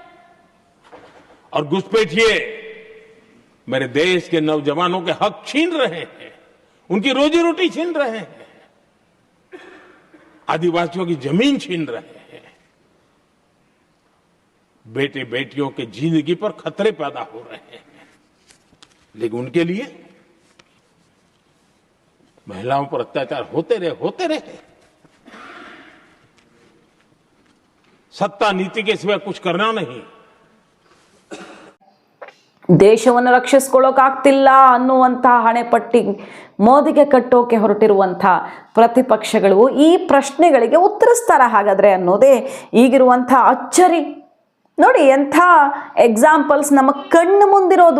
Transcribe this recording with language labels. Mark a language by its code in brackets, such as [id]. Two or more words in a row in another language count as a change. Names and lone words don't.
[hi] और घुसपैठिए मेरे देश के नौजवानों के हक छीन रहे हैं, उनकी रोजी रोटी छीन रहे हैं, आदिवासियों की जमीन छीन रहे हैं, बेटे बेटियों के जिंदगी पर खतरे पैदा हो रहे हैं। लेकिन उनके लिए महिलाओं पर अत्याचार होते रहे। सत्ता नीति के सिवा कुछ करना नहीं। [kn] ದೇಶವನ್ನು ರಕ್ಷಿಸಿಕೊಳ್ಳೋಕ್ಕಾಗ್ತಿಲ್ಲ ಅನ್ನುವಂಥ ಹಣೆಪಟ್ಟಿ ಮೋದಿಗೆ ಕಟ್ಟೋಕೆ ಹೊರಟಿರುವಂಥ ಪ್ರತಿಪಕ್ಷಗಳು ಈ ಪ್ರಶ್ನೆಗಳಿಗೆ ಉತ್ತರಿಸ್ತಾರ ಹಾಗಾದರೆ ಅನ್ನೋದೇ ಈಗಿರುವಂಥ ಅಚ್ಚರಿ. ನೋಡಿ ಎಂಥ ಎಕ್ಸಾಂಪಲ್ಸ್ ನಮ್ಮ ಕಣ್ಣು ಮುಂದಿರೋದು.